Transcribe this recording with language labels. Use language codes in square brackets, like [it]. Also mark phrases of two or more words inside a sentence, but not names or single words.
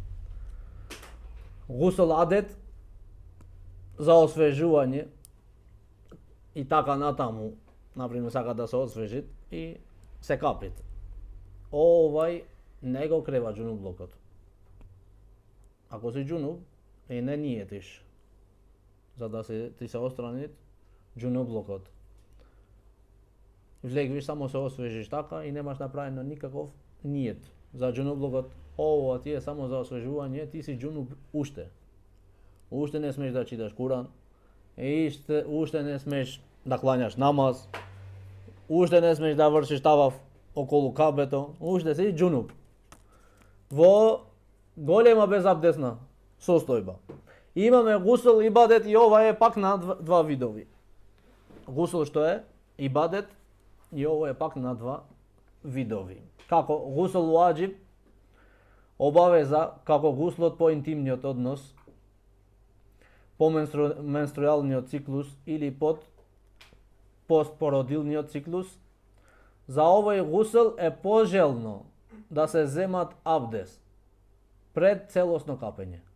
[mk] Гусул адет за освежување и така натаму, например, сака да се освежит и се капит. Овај не го крева џунублокот. Ако си џунуб, не ниетиш за да ти се острани џунублокот. [bs] vlegviš, samo se osvežiš taka i nemaš napravljeno nikakav nijet za džunublukot. Ovo ti je samo za osveživanje, ti si džunub ušte. Ušte ne smiješ da čitaš Kuran, ušte ne smiješ da klanjaš namaz, ušte ne smiješ da vršiš tavaf okolo Kabeto, ušte si džunub. [mk] Во голема безабдесна состојба. Имаме гусл, ибадет и ова е пак на два видови. Гусл што е ибадет и ова е пак на два видови. Како гусл ваџиб, обавеза, како гуслот по интимниот однос, по менструалниот циклус или под постпородилниот циклус, за овој гусл е пожелно да се земат абдес пред целосно капење.